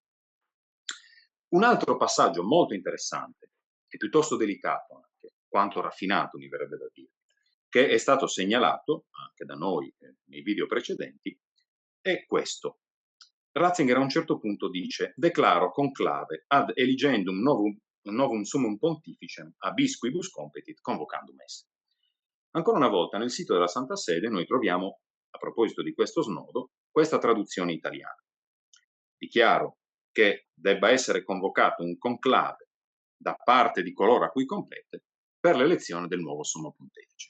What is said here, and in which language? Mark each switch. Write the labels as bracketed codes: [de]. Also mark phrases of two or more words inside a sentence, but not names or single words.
[it] Un altro passaggio molto interessante e piuttosto delicato anche, quanto raffinato mi verrebbe da dire, che è stato segnalato anche da noi nei video precedenti, è questo. Ratzinger a un certo punto dice: [la] declaro conclave ad eligendum novum summum pontificem abisquibus competit convocandum esse. [it] Ancora una volta nel sito della Santa Sede noi troviamo, a proposito di questo snodo, questa traduzione italiana. Dichiaro che debba essere convocato un conclave da parte di coloro a cui compete per l'elezione del nuovo sommo pontefice.